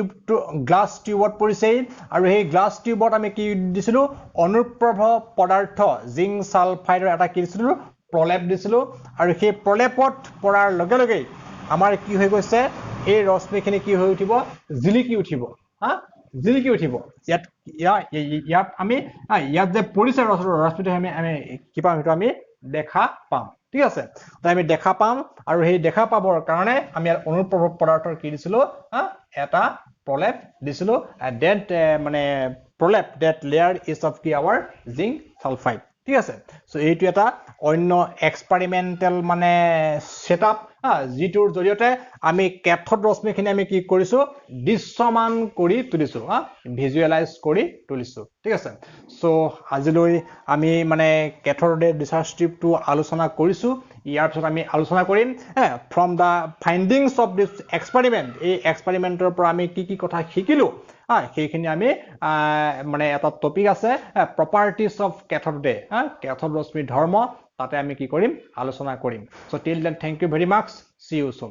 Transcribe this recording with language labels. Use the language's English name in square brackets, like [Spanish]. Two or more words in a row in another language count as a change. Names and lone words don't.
[Assamese] টিউবত পৰিছেহি আৰু এই গ্লাস টিউবত আমি কি দিছিলো অনুপ্ৰভ পদাৰ্থ জিংক সালফাইডৰ এটা কি দিছিলো প্ৰলেপ দিছিলো আৰু সেই প্ৰলেপত পৰাৰ লগে লগে আমাৰ কি হৈ গৈছে এই ৰশ্মিখিনি কি হৈ উঠিব জিলিকি উঠিব জিলিকি উঠিব ইয়াত আমি ইয়াত যে পৰিছে ৰশ্মিটো আমি কি পাম হেতু আমি দেখা পাম ঠিক আছে তো আমি দেখা পাম আৰু সেই দেখা পাবৰ কাৰণে আমি অনুপ্ৰভ পদাৰ্থৰ কি দিছিলো এটা প্ৰলেপ দিছিলো that মানে প্ৰলেপ [English] that layer is of our zinc sulfide [Assamese] ঠিক আছে সো এইটো এটা অন্য এক্সপেৰিমেন্টাল মানে সেটআপ যিটোৰ জৰিয়তে আমি ক্যাথোড ৰশ্মিখিনি আমি কি কৰিছো দৃশ্যমান কৰি তুলিছো ভিজুৱেলাইজ কৰি তুলিছো ঠিক আছে সো আজিলৈ আমি মানে ক্যাথোড ৰিচাৰ্চ টিউবটো আলোচনা কৰিছো ইয়াৰ পিছত আমি আলোচনা কৰিম [English] from the findings of this experiment [Assamese] এই এক্সপেৰিমেন্টৰ পৰা আমি কি কথা শিকিলো সেইখিনি আমি মানে এটা টপিক আছে [English] properties of cathode [Assamese] cathode ৰশ্মিৰ ধৰ্ম তাতে আমি কি কৰিম আলোচনা কৰিম [English] so till then thank you very much see you soon